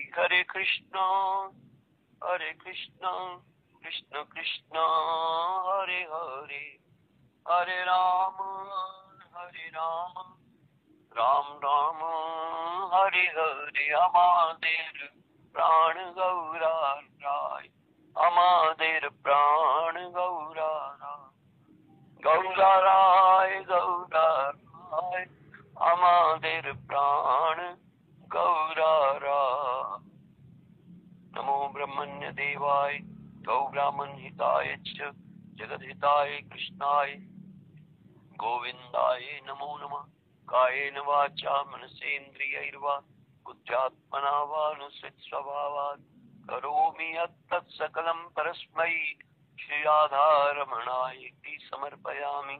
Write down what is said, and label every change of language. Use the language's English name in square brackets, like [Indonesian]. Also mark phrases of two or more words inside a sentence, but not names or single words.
[Sanskrit] हरे कृष्णा कृष्ण कृष्ण हरे हरे, हरे राम राम राम हरे हरे। [Bangla] আমাদের প্রাণ গৌরা রায়, আমাদের প্রাণ গৌরা রায়, গৌরা রায় গৌরা রায়, আমাদের প্রাণ গৌরা রায়। [Sanskrit] नमो ब्रह्मण्य देवाय गौ ब्राह्मण हिताय च जगद हिताय कृष्णाय गोविंदाय नमो नमः। कायेन वाचा मनसेन्द्रियैर्वा बुद्ध्यात्मना वानुसृत स्वभावात् करोमि यत्तत् सकलं परस्मै श्री राधारमणाय समर्पयामि।